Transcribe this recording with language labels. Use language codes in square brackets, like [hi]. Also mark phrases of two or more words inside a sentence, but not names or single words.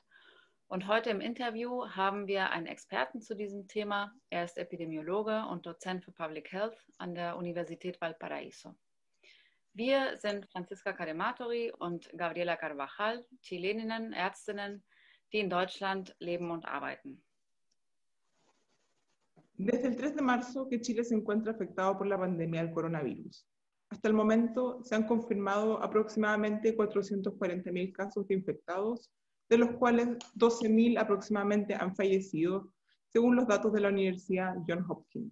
[de] Und heute im Interview haben wir einen Experten zu diesem Thema. Er ist Epidemiologe und Dozent für [en] Public Health [de] an der Universität Valparaíso. Wir sind Franziska Cadematori und Gabriela Carvajal, Chileninnen, Ärztinnen, die in Deutschland leben und arbeiten. [es] Desde el 3 de marzo que Chile se encuentra afectado por la pandemia del coronavirus. Hasta el momento se han confirmado aproximadamente 440.000 casos de infectados, de los cuales 12.000 aproximadamente han fallecido, según los datos de la Universidad Johns Hopkins.